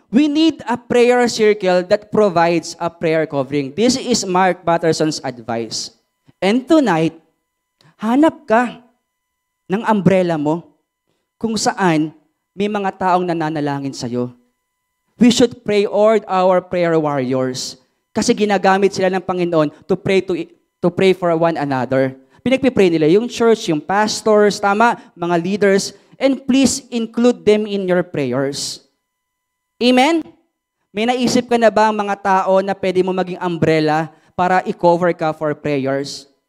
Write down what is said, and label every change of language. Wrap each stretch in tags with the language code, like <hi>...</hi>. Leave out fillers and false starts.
<en>We need a prayer circle that provides a prayer covering. This is Mark Batterson's advice. And tonight,</en> <tl>hanap ka ng umbrella mo kung saan may mga taong nananalangin sa'yo.</tl> <en>We should pray all our prayer warriors</en> <tl>kasi ginagamit sila ng Panginoon</tl> <en>to pray for one another.</en> <tl>Pinagpipray nila yung church, yung pastors, tama, mga leaders,</tl> <en>and please include them in your prayers.</en> <tl>Amen? May naisip ka na ba ang mga tao na pwede mo maging umbrella para i-cover ka</tl> <en>for prayers?</en>